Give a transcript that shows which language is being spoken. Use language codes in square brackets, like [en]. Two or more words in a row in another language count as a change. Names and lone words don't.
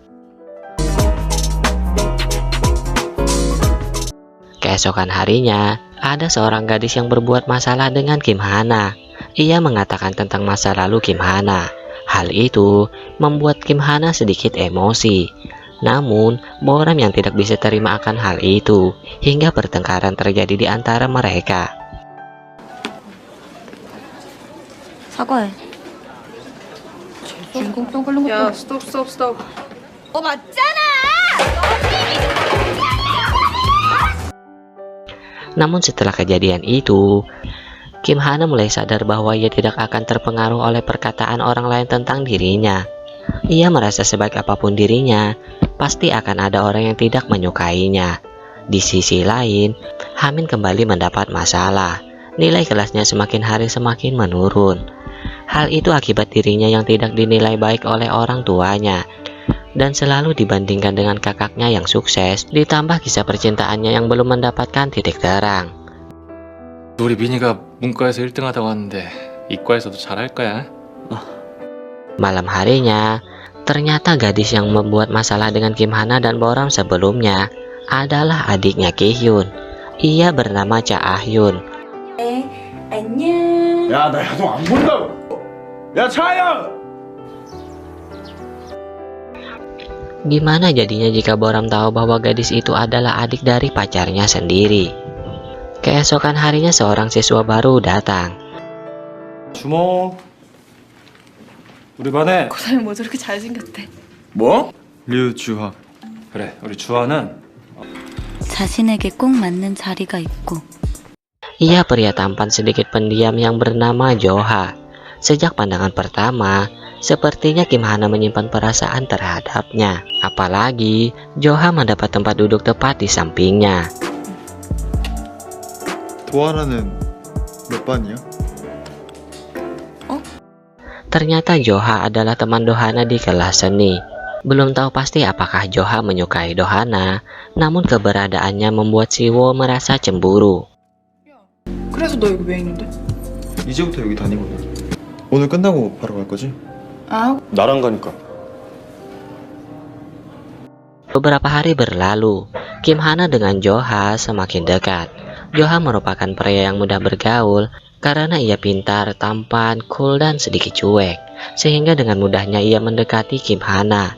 [id] Keesokan harinya, ada seorang gadis yang berbuat masalah dengan Kim Hana. Ia mengatakan tentang masa lalu Kim Hana. Hal itu membuat Kim Hana sedikit emosi. Namun, Boram yang tidak bisa terima akan hal itu, hingga pertengkaran terjadi di antara mereka. [ko] 사과해. 야, 스톱. [id] Namun setelah kejadian itu, Kim Hana mulai sadar bahwa ia tidak akan terpengaruh oleh perkataan orang lain tentang dirinya. Ia merasa sebaik apapun dirinya, pasti akan ada orang yang tidak menyukainya. Di sisi lain, Hamin kembali mendapat masalah. Nilai kelasnya semakin hari semakin menurun. Hal itu akibat dirinya yang tidak dinilai baik oleh orang tuanya. Dan selalu dibandingkan dengan kakaknya yang sukses, ditambah kisah percintaannya yang belum mendapatkan titik terang. [ko] 우리 민이가 문과에서 1등하다고 하는데 이과에서도 잘할 거야. [id] Malam harinya, ternyata gadis yang membuat masalah dengan Kim Hana dan Boram sebelumnya adalah adiknya Ki-hyun. Ia bernama Cha Ah-hyun. [ko] 안녕. 야, 나 야동 안 본다고. 야, 차야! [id] Gimana jadinya jika Boram tahu bahwa gadis itu adalah adik dari pacarnya sendiri? Keesokan harinya seorang siswa baru datang. [ko] 주모. 우리 반에 그 사람이 뭐 저렇게 잘생겼대. 뭐? 류주하. 그래, 우리 주아는 자신에게 꼭 맞는 자리가 있고 [id] Ia pria tampan sedikit pendiam yang bernama Joha. Sejak pandangan pertama, sepertinya Kim Hana menyimpan perasaan terhadapnya. Apalagi Joha mendapat tempat duduk tepat di sampingnya. [ko] 도하나는 몇 반이야? [id] Ternyata Joha adalah teman Dohana di kelas seni. Belum tahu pasti apakah Joha menyukai Dohana, namun keberadaannya membuat Siwo merasa cemburu. [ko] 그래서 너 여기 왜 있는데? 이제부터 여기 다니거든. 오늘 끝나고 바로 갈 거지? 아, 나랑 가니까. [id] Beberapa hari berlalu, Kim Hana dengan Joha semakin dekat. Joha merupakan pria yang mudah bergaul karena ia pintar, tampan, cool, dan sedikit cuek, sehingga dengan mudahnya ia mendekati Kim Hana.